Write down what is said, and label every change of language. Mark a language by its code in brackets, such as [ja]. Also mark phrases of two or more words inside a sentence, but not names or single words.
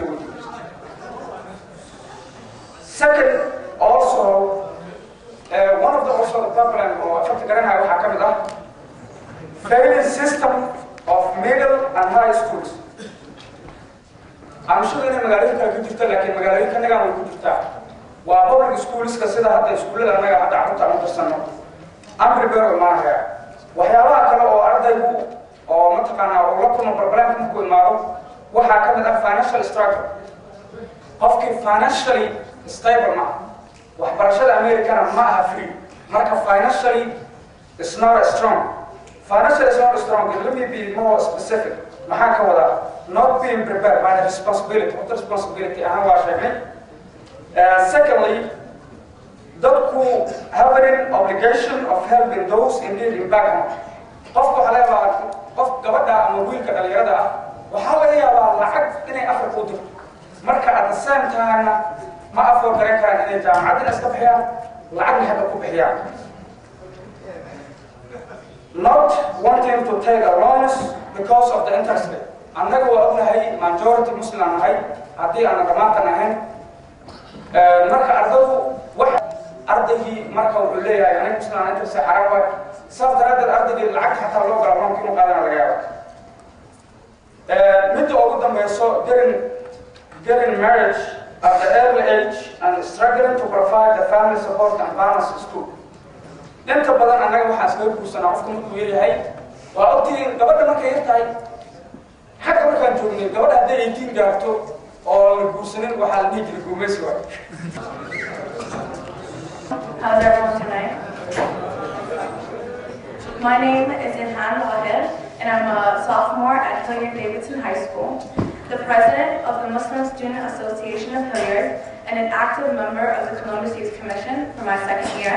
[en] Second, also, one of the problem or failing system of middle and high schools. I'm sure in [so] magaalooyin kale ku jirta laakiin magaalooyinka naga way ku jirtaa waa [en] public schools [so] ka sida hadda iskuulada naga hadda carruurta aan darsano aan prepare ma aha waxyaabaha kale oo ardaygu oo mataqaanaa oo la kulmo problem ku imaado waxa ka mid ah [en] financial struggle [so] qofkii [en] financially stable [so] ma waxbarashada Americana ma aha free marka [en] financially is not strong. Let me be more specific. [so] maxaa ka wada [en] not being prepared by the responsibility. What responsibility [so] ahaan waa sheegnay. [en] Secondly, dadku having obligation of helping those in need in back home. [so] Qofku waxa laga yaabaa qof gabadha ama wiilka dhalinyarada ah waxa laga yaabaa lacag inay afar ku dirto marka [en] at the same time [so] ma afar garan karaan inay jaamacadda iska bixiyaan lacagna hadda ku bixiyaan. [en] Not wanting to take a loans because of the interest rate. [so] Annaga waa ognahay majority Muslim ahay haddii aan dhamaantan ahayn marka ardaygu wax ardaygii marka wuxuu leeyahay aniga Muslim aan interest xaraam waay sabab daraadeed ardaygii lacag xataa loo galo loonka inuu qaadana laga yaabo. Midda ugu dambayso [en] getting marriage at the early age and struggling to provide the family support and balance school. [so] inta badan anaga waxaan iskaga guursanaa qofka markuu yaryahay waa ogtiin gabadha markay yar tahay xagga markaan joognay gabadha hadday 18 gaarto oo la guursanin waxaa la dhihi jiray guumaysi waay. [en] How's everyone tonight? My name is Inhan Wahid, and I'm a sophomore at Hilliard-Davidson High School, the president of the Muslim Student Association of Hilliard, and an active member of the Columbus Youth Commission for my second year.